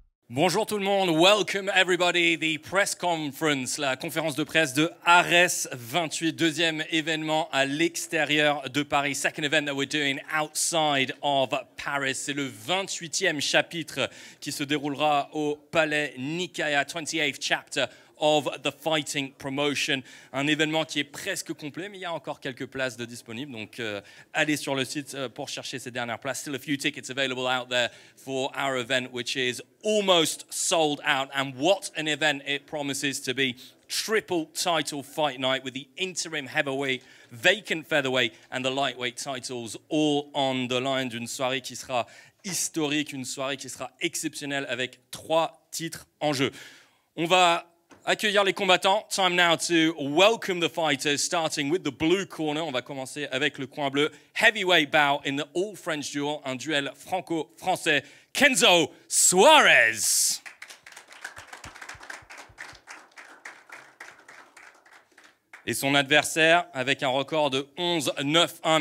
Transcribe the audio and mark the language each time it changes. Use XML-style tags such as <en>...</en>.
<fr>Bonjour tout le monde,</fr> <en>welcome everybody, the press conference,</en> <fr>la conférence de presse de Ares 28, deuxième événement à l'extérieur de Paris,</fr> <en>second event that we're doing outside of Paris.</en> <fr>C'est le 28e chapitre qui se déroulera au Palais Nicaea,</fr> <en>28th chapter of the Fighting Promotion,</en> <fr>un événement qui est presque complet, mais il y a encore quelques places de disponibles, donc allez sur le site pour chercher ces dernières places.</fr> <en>Still a few tickets available out there for our event, which is almost sold out, and what an event it promises to be. Triple title fight night with the interim heavyweight, vacant featherweight and the lightweight titles all on the line,</en> <fr>d'une soirée qui sera historique, une soirée qui sera exceptionnelle avec 3 titres en jeu. On va accueillir les combattants.</fr> <en>Time now to welcome the fighters, starting with the blue corner.</en> <fr>On va commencer avec le coin bleu.</fr> <en>Heavyweight bout in the all-French duel,</en> <fr>un duel franco-français. Kenzo Suarez. Et son adversaire, avec un record de 11-9-1.</fr>